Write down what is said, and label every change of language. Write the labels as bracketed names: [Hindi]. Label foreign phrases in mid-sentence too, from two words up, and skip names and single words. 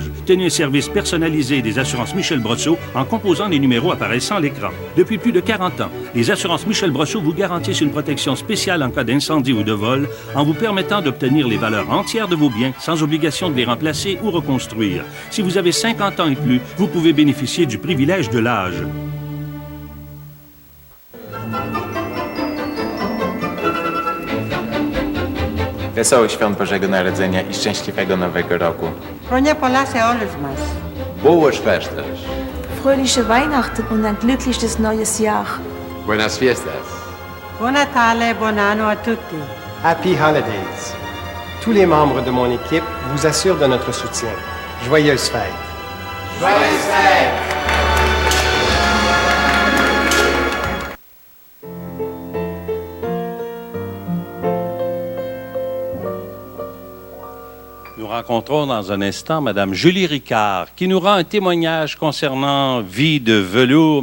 [French] Tenez un service personnalisé des assurances Michel Brosseau en composant les numéros apparaissant à l'écran. Depuis plus de 40 ans, les assurances Michel Brosseau vous garantissent une protection spéciale en cas d'incendie ou de vol en vous permettant d'obtenir les valeurs entières de vos biens sans obligation de les remplacer ou reconstruire. Si vous avez 50 ans et plus, vous pouvez bénéficier du privilège de l'âge. [Polish] Wesołych świąt Bożego Narodzenia i szczęśliwego Nowego Roku. Fronia Polasse Allesmas. [Portuguese] Boas festas. [German] Fröhliche Weihnachten und ein glückliches neues Jahr. [Spanish] Buenas fiestas. [Italian] Buon Natale, buon anno a tutti. [English] Happy Holidays. [French] Tous les membres de mon équipe vous assurent de notre soutien. Joyeuses fêtes. Joyeuses fêtes. Nous rencontrons dans un instant Mme Julie Ricard, qui nous rend un témoignage concernant vie de velours.